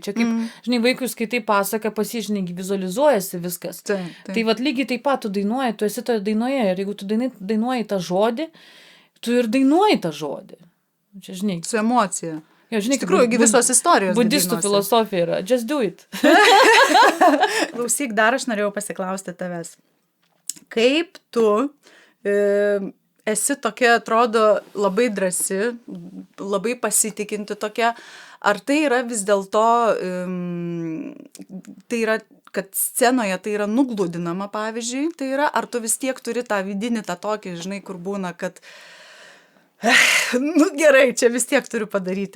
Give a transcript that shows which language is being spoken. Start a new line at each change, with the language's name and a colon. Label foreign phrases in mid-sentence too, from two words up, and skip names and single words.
Lithuanian: Čia kaip, žinai, vaikui skaitai pasaką, pasižinai, vizualizuojasi viskas. Tai lygiai taip pat tu dainuoji, tu esi toje dainoje ir jeigu tu dainuoji tą žodį, tu ir dainuoji tą žodį. Čia, žinai. Su emocija. Jo, žinai, iš tikrųjų, visos istorijos. Budistų filosofija yra.
English: Just do it.
Lithuanian: Klausyk, dar aš norėjau pasiklausti tavęs. Kaip tu esi tokia, atrodo, labai drąsi, labai pasitikinti tokia, ar tai yra vis dėlto, tai yra, kad scenoje tai yra nugludinama, pavyzdžiui, tai yra, ar tu vis tiek turi tą vidinį, tą tokį, žinai, kur būna, kad, nu gerai, čia vis tiek turiu padaryti.